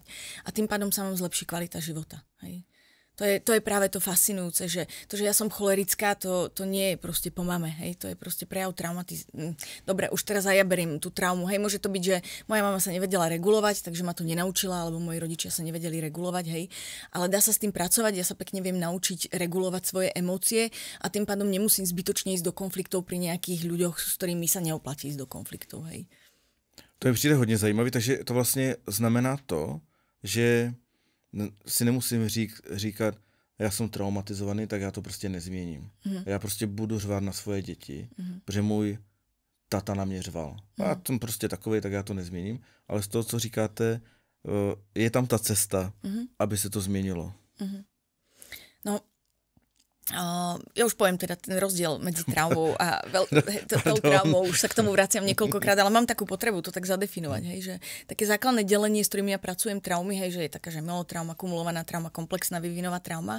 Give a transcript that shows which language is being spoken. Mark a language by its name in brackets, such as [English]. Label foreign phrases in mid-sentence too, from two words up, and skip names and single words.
[Slovak] A tým pádom sa vám zlepší kvalita života, hej. To je práve to fascinujúce, že to, že ja som cholerická, to nie je proste po mame, hej, to je proste prejav Dobre, už teraz aj ja beriem tú traumu, hej, môže to byť, že moja mama sa nevedela regulovať, takže ma to nenaučila, alebo moji rodičia sa nevedeli regulovať, hej, ale dá sa s tým pracovať, ja sa pekne viem naučiť regulovať svoje emócie a tým pádom nemusím zbytočne ísť do konfliktov pri nejakých ľuďoch, s ktorými sa neoplatí ísť do konfliktov, hej. [Czech] To je přijde hodně zajímavý, takže to vlastně znamená to, že si nemusím říkat, já jsem traumatizovaný, tak já to prostě nezměním. Já prostě budu řvát na svoje děti, protože můj tata na mě řval. A já jsem prostě takovej, tak já to nezměním. Ale z toho, co říkáte, je tam ta cesta, aby se to změnilo. [Slovak] No, ja už poviem teda ten rozdiel medzi traumou a tou traumou, už sa k tomu vraciam niekoľkokrát, ale mám takú potrebu to tak zadefinovať, hej, že také základné delenie, s ktorými ja pracujem traumy, hej, že je taká, že myelotrauma, kumulovaná trauma, komplexná vývinová trauma.